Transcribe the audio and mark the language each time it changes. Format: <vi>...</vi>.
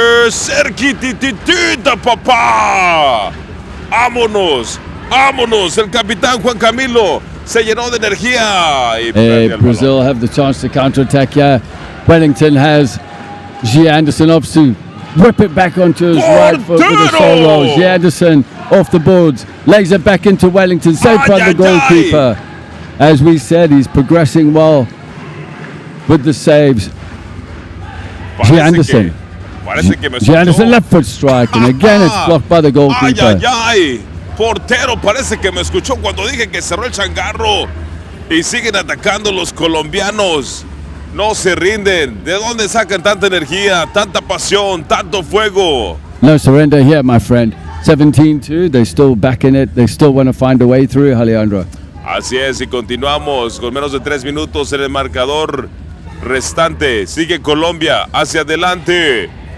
<es>Cerquititita, papá. Vámonos. El capitán Juan Camilo se llenó de energía. Y</es> <en>Brazil have the chance to counter-attack here. Wellington has G. Anderson up to whip it back onto his right foot with a solo. G. Anderson off the boards, lays it back into Wellington, saved by the goalkeeper. As we said, he's progressing well with the saves. G. Anderson. G. Anderson left foot strike, and again it's blocked by the goalkeeper.</en> <es>Portero, parece que me escuchó cuando dije que cerró el changarro. Y siguen atacando los colombianos. No se rinden. ¿De dónde sacan tanta energía, tanta pasión, tanto fuego?</es> <en>No surrender here, my friend. 17-2, they still back in it. They still want to find a way through, Alejandro.</en> <es>Así es, y continuamos con menos de 3 minutos en el marcador restante. Sigue Colombia hacia adelante.</es>